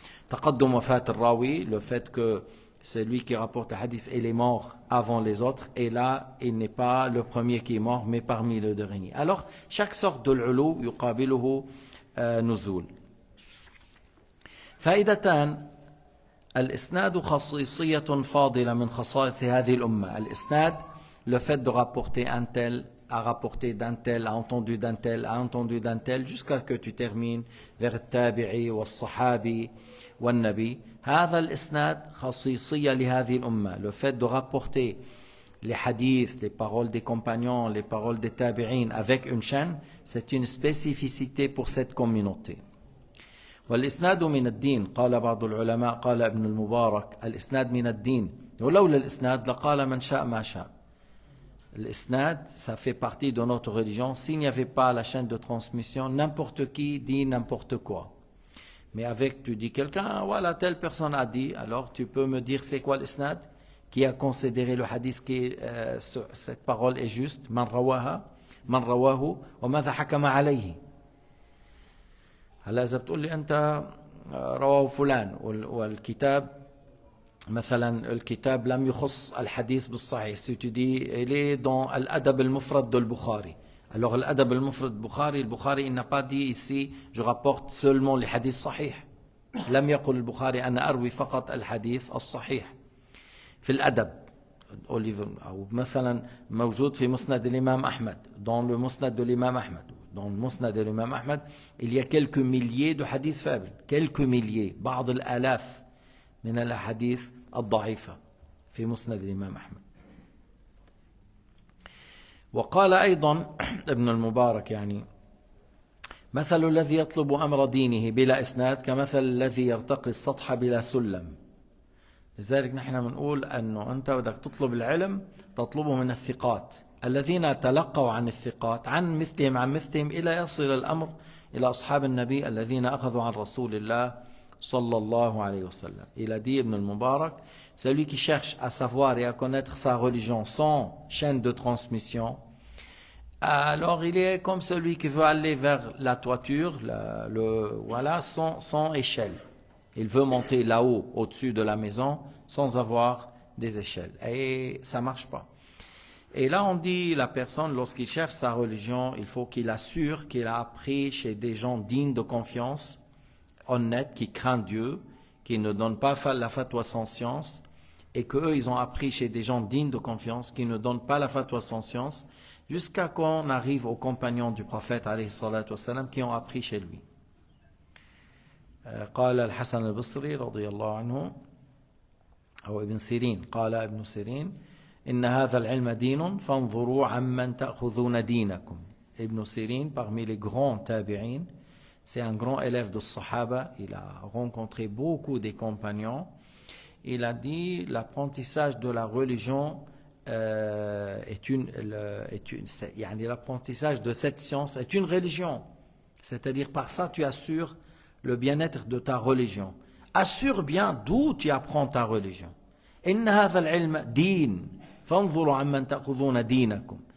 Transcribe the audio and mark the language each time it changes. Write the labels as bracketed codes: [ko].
[ar] تقدم وفاة الراوي, [fr] le fait que c'est lui qui rapporte le hadith, il est mort avant les autres, et là il n'est pas le premier qui est mort mais parmi les derniers. Alors chaque sorte de l'ulu [ar] يقابله نزول. فائدتان: الإسناد خصيصية فاضلة من خصائص هذه الأمة. [fr] الإسناد, le fait de rapporter un tel, a rapporté d'un tel, a entendu d'un tel, a entendu d'un tel, jusqu'à ce que tu termines vers [ar] التابعي والصحابي والنبي. هذا الإسناد خصيصية لهذه الأمة. [fr] Le fait de rapporter les hadiths, les paroles des compagnons, les paroles des tabi'in avec une chaîne, c'est une spécificité pour cette communauté. [ar] والإسناد من الدين. قال بعض العلماء، قال ابن المبارك: الإسناد من الدين، ولولا الإسناد لقال من شاء ما شاء. [fr] L'isnad, ça fait partie de notre religion. S'il n'y avait pas la chaîne de transmission, n'importe qui dit n'importe quoi. Mais avec, tu dis quelqu'un, voilà, telle personne a dit, alors tu peux me dire c'est quoi l'isnad, qui a considéré le hadith, cette parole est juste, [ar] man rawahu, wa madha hakama alayhi. هلا إذا بتقول لي أنت رواه فلان والكتاب مثلا الكتاب لم يخص الحديث بالصحيح، ستدي إليه dans الأدب المفرد de البخاري. [fr] Alors الأدب المفرد البخاري il n'a pas dit ici je rapporte seulement les hadiths صحيح. [ar] لم يقل البخاري أنا أروي فقط الحديث الصحيح. في الأدب [fr] au livre, ou [ar] مثلا موجود في مسند الإمام أحمد, [fr] dans le musnad de l'imam Ahmad. Dans le musnad de l'imam Ahmad, il y a quelques milliers de hadiths faibles, quelques milliers, [ar] بعض الآلاف من الأحاديث الضعيفة في مسند الإمام أحمد. وقال أيضا ابن المبارك يعني مثل الذي يطلب أمر دينه بلا إسناد كمثل الذي يرتقي السطح بلا سلم. لذلك نحن بنقول أنه أنت بدك تطلب العلم تطلبه من الثقات الذين تلقوا عن الثقات عن مثلهم إلى يصل الأمر إلى أصحاب النبي الذين أخذوا عن رسول الله صلى الله عليه وسلم. [fr] Il a dit Ibn al-Mubarak, celui qui cherche à savoir et à connaître sa religion sans chaîne de transmission, alors il est comme celui qui veut aller vers la toiture, voilà, sans échelle. Il veut monter là-haut, au-dessus de la maison, sans avoir des échelles. Et ça ne marche pas. Et là, on dit, la personne, lorsqu'il cherche sa religion, il faut qu'il assure qu'il a appris chez des gens dignes de confiance, honnêtes, qui craignent Dieu, qui ne donnent pas la fatwa sans science, et qu'eux, ils ont appris chez des gens dignes de confiance, qui ne donnent pas la fatwa sans science, jusqu'à qu'on arrive aux compagnons du prophète, [ar] alayhi salatu wassalam, [fr] qui ont appris chez lui. [ar] قال الحسن البصري رضي الله عنه أو ابن سيرين قال ابن سيرين إن هذا العلم دين فانظروا عمن تأخذون دينكم. [fr] Ibn Sirin, parmi les grands tabi'in, c'est un grand élève de Sahaba, il a rencontré beaucoup des compagnons. Il a dit l'apprentissage de la religion l'apprentissage de cette science est une religion, c'est-à-dire par ça tu assures le bien-être de ta religion. Assure bien d'où tu apprends ta religion. [ar] إن هذا العلم دين فانظروا عمن تأخذون دينكم.